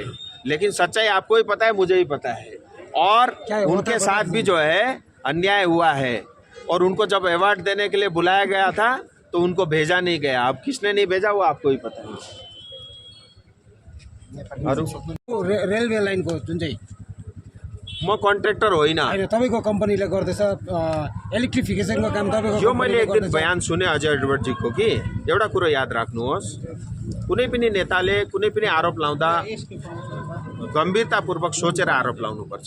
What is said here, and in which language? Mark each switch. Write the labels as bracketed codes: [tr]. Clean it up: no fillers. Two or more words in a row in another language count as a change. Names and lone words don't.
[hi] लेकिन सच्चाई आपको ही पता है, मुझे ही पता है। और उनके साथ भी जो है अन्याय हुआ है और उनको जब अवार्ड देने के लिए बुलाया गया था तो उनको भेजा नहीं गया। अब किसने नहीं भेजा वो आपको ही पता है। [ne] रेलवे लाइनको जुन चाहिँ म कन्ट्र्याक्टर होइन। होइन, तपाईँको कम्पनीले गर्दैछ इलेक्ट्रिफिकेसनको काम तपाईँको यो मैले एक दिन गर्दैछ। बयान सुने अजय एडवर्डजीको कि एउटा कुरो याद राख्नुहोस्, कुनै पनि नेताले कुनै पनि आरोप लाउँदा गम्भीरतापूर्वक सोचेर आरोप लाउनुपर्छ।